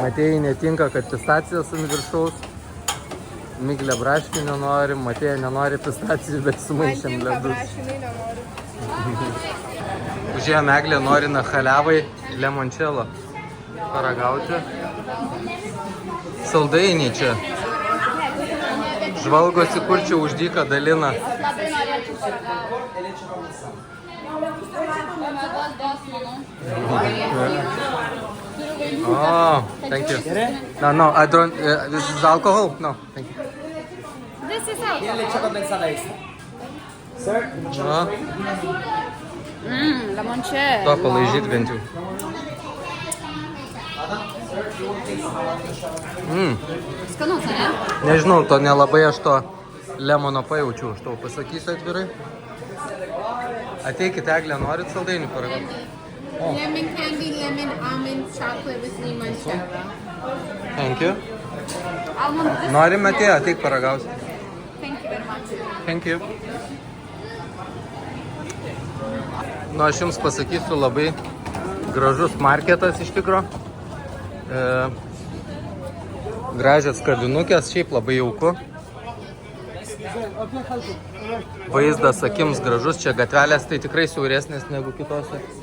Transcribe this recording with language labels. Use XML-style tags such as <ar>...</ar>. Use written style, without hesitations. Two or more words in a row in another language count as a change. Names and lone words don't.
<lt>Matėjai netinka, kad pistacijas ant viršaus. Miglė braškių nenori, Matėja nenori pistacijų, bet sumaišėm ledus. Užėjo Meglė nori nachaliavai limoncello paragauti. Saldainiai čia. Žvalgosi, kur čia už dyką dalina.</lt> <en>Oh, thank you. No, I don't. This is alcohol? No, thank you. This is out. No,</en> <lt>Limoncello. to palaižyt bent jau. Skanus, ne? Nežinau, to nelabai aš to lemono pajaučiu, aš tau pasakysiu atvirai. Ateikit, Eglė, norit saldainių paragauti?</lt> <en>Lemon candy, lemon almond chocolate with limoncello. Thank you. Almond.</en> <lt>Nori, Matėja, ateik paragausi.</lt> <en>Thank you very much. Thank you.</en> <lt>Nu, aš jums pasakysiu, labai gražus marketas iš tikro. Gražios kavinukės, šiaip labai jauku. Vaizdas akims gražus, čia gatvelės tai tikrai siauresnės negu kitose.</lt>